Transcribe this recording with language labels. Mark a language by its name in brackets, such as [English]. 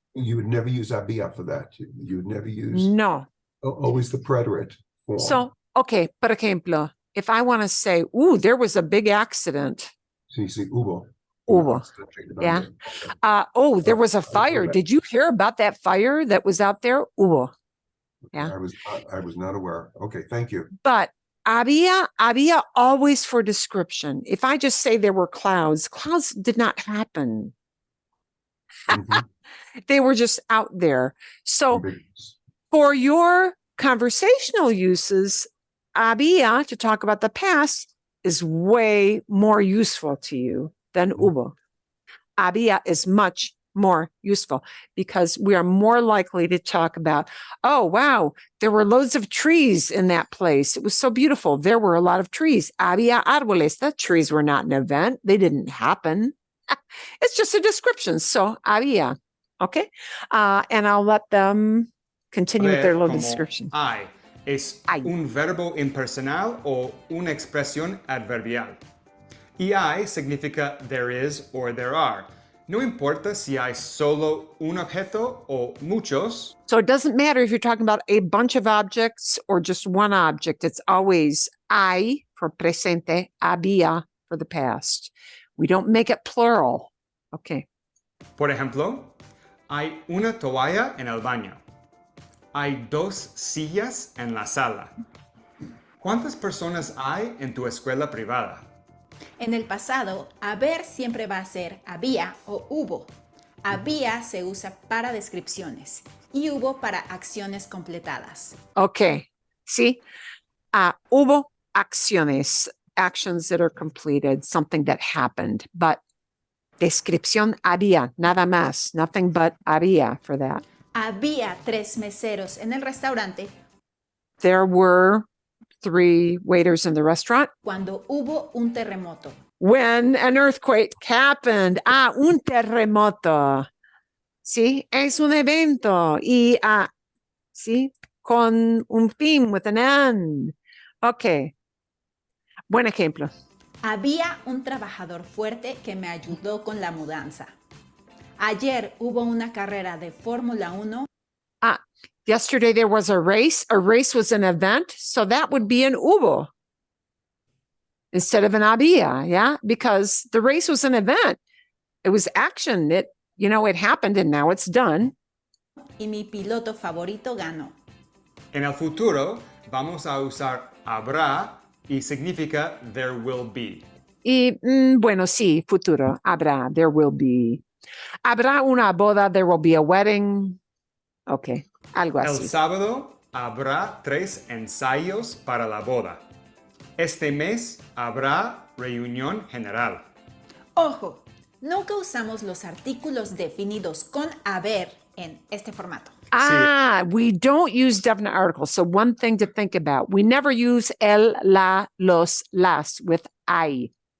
[English] you would never use había for that. You would never use always the preterite form. So, okay, [Spanish] por ejemplo, [English] if I want to say, there was a big accident. So you say hubo. Hubo. Yeah. There was a fire. Did you hear about that fire that was out there? Hubo. Yeah. I was not aware. Okay, thank you. But había always for description. If I just say there were clouds did not happen. They were just out there. So for your conversational uses, había, to talk about the past, is way more useful to you than hubo. Había is much more useful because we are more likely to talk about, oh, wow, there were loads of trees in that place. It was so beautiful. There were a lot of trees. [Spanish] Había árboles. [English] The trees were not an event. They didn't happen. It's just a description. So había. Okay. And I'll let them continue with their little description. [Spanish] Hay es un verbo impersonal o una expresión adverbial. Y hay significa [English] there is or there are. [Spanish] No importa si hay solo un objeto o muchos. [English] So it doesn't matter if you're talking about a bunch of objects or just one object. It's always hay for presente, había for the past. We don't make it plural. Okay. [Spanish] Por ejemplo, hay una toalla en el baño. Hay dos sillas en la sala. ¿Cuántas personas hay en tu escuela privada? En el pasado, haber siempre va a ser había o hubo. Había se usa para descripciones y hubo para acciones completadas. [English] Okay. See, [Spanish] hubo acciones, [English] actions that are completed, something that happened, but [Spanish] descripción había, nada más, [English] nothing but había for that. [Spanish] Había 3 meseros en el restaurante. [English] There were 3 waiters in the restaurant. [Spanish] Cuando hubo un terremoto. [English] When an earthquake happened. [Spanish] Un terremoto. Sí, es un evento. Y, sí, con un fin, [English] with an end. [Spanish] Okay. Buen ejemplo. Había un trabajador fuerte que me ayudó con la mudanza. Ayer hubo una carrera de Fórmula 1. [English] Yesterday there was a race. A race was an event, so that would be an hubo instead of an había, yeah? Because the race was an event. It was action. It happened and now it's done. [Spanish] Y mi piloto favorito ganó. En el futuro vamos a usar habrá y significa [English] there will be. [Spanish] Y, bueno, sí, futuro, habrá, [English] there will be. [Spanish] Habrá una boda, [English] there will be a wedding. Okay, [Spanish] algo así. El sábado habrá 3 ensayos para la boda. Este mes habrá reunión general. Ojo, nunca usamos los artículos definidos con haber en este formato. [English] We don't use definite articles. So one thing to think about, we never use el, la, los, las with I.